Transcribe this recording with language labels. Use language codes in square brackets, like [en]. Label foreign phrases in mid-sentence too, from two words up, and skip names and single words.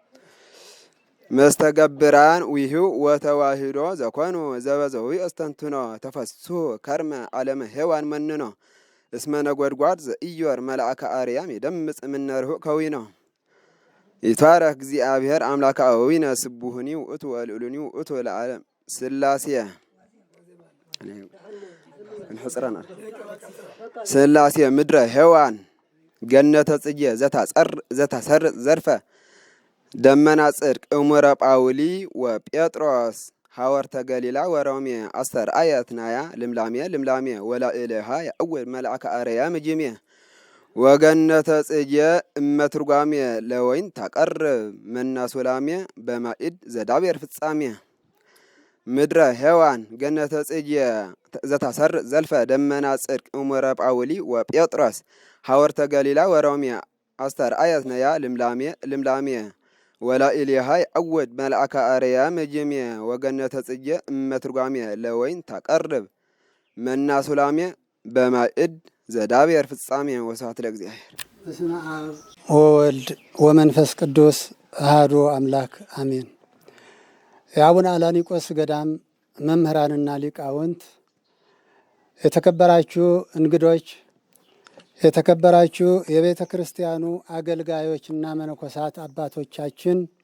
[gez] መስተገብራን ውሂብ ወተዋሂዶ ዘኮኑ ዘበዘ ቢአዝ ተንትኖ ተፈሱ ከርመ ዓለመ ሔዋን መንኖ እስመ ነጎድጓድ ዘእየር መልአከ አርያም ይደምጽ እምነርሁ ከዊኖ ይትባረክ እግዚአብሔር አምላከ አበዊነ ስቡህኒ ውእቱ ወልዑሉኒ ውእቱ ለዓለም ሥላሴ ሥላሴ ምድረ ሔዋን ገነተ ጽጌ ዘታሰርጽ ዘርፈ ደመና ጽድቅ እሙረ ጳውሊ ወጴጥሮስ ሐወርተ ገሊላ ወሮሜ አስተርአየት ናያ ልምላሜ ልምላሜ ወላእልሃ ያእውል መልአከ አርያም ጅሜ ወገነተ ጽጌ እመትርጓሜ ለወይን ታቀርብ መናሶላሜ በማኢድ ዘዳቤር ፍጻሜ ምድረ ሔዋን ገነተ ጽጌ ዘታሰርጽ ዘልፈ ደመና ጽድቅ እሙረ ጳውሊ ወጴጥሮስ ሐወርተ ገሊላ ወሮሜ አስተርአየት ናያ ልምላሜ ልምላሜ ወላኢሊሃ ያእውድ መልአከ አርያም ጅሜ ወገነተ ጽጌ እመትርጓሜ ለወይን ታቀርብ መናሶላሜ በማኢድ ዘዳቤር ፍጻሜ ወስብሐት ለእግዚአብሔር። በስመ አብ ወወልድ ወመንፈስ ቅዱስ አሐዱ አምላክ አሜን። [am] የአቡነ አላኒቆስ ገዳም መምህራንና ሊቃውንት፣ የተከበራችሁ እንግዶች፣ የተከበራችሁ የቤተ ክርስቲያኑ አገልጋዮችና መነኮሳት አባቶቻችን